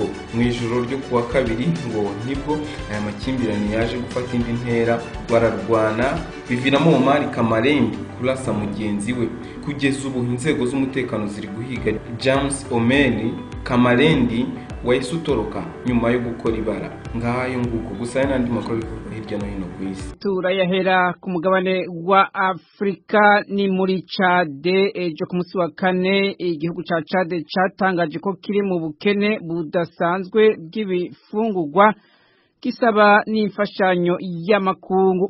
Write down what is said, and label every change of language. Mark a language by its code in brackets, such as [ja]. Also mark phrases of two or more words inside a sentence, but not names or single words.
[rw] Mu ijoro ryo kuwa kabiri ngo nibwo aya makimbirane yaje gufata indi ntera, bararwana biviramo Omari Kamalendi kurasa mugenzi we. Kugeza ubu inzego z'umutekano ziri guhiga James Omeli Kamalendi wahise utoroka nyuma yo gukora ibara ngayo nguko. Gusa n'andi makuru hirya no hino ku isi turayahera ku mugabane wa Afrika. [rn] Ni muri Chad ejo ku munsi wa kane igihugu ca Chad catangaje ko kiri mu bukene budasanzwe bw'ibifungurwa kisaba n'imfashanyo y'amakungu.